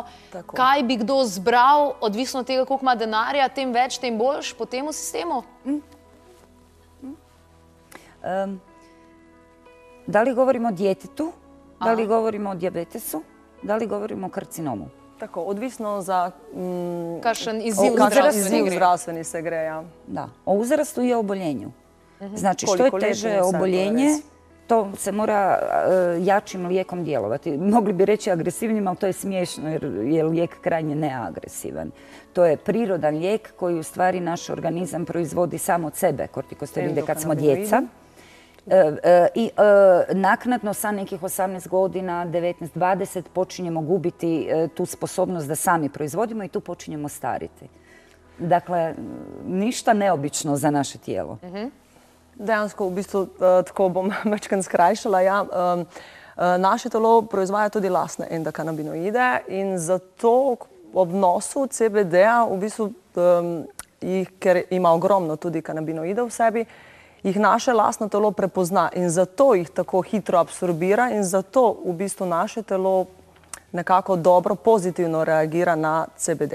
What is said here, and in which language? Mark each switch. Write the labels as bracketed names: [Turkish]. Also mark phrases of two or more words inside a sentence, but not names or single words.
[Slovenian] Kaj bi kdo zbral, odvisno od tega, koliko ima denarja, tem več, tem boljš po temu sistemu? [Croatian] Da li govorimo o djetetu, da li govorimo o dijabetesu, da li govorimo o karcinomu? [Slovenian] Tako, odvisno za kakšen izziv zdravstveni se gre, ja. [Croatian] Da, o uzrastu i o oboljenju. Znači, što je teže oboljenje, to se mora jačim lijekom djelovati. Mogli bi reći agresivnim, ali to je smiješno jer je lijek krajnje neagresivan. To je prirodan lijek koji u stvari naš organizam proizvodi sam od sebe, kortikosteroide, kad smo djeca. I naknadno sa nekih 18 godina, 19-20, počinjemo gubiti tu sposobnost da sami proizvodimo i tu počinjemo stariti. Dakle, ništa neobično za naše tijelo. [Slovenian] Dejansko, v bistvu, tako bom večkrat skrajšala, ja. Naše telo proizvaja tudi lastne endokanabinoide in zato ob nosu CBD-a, v bistvu, ker ima ogromno tudi kanabinoidov v sebi, jih naše lastno telo prepozna in zato jih tako hitro absorbira in zato v bistvu naše telo nekako dobro, pozitivno reagira na CBD.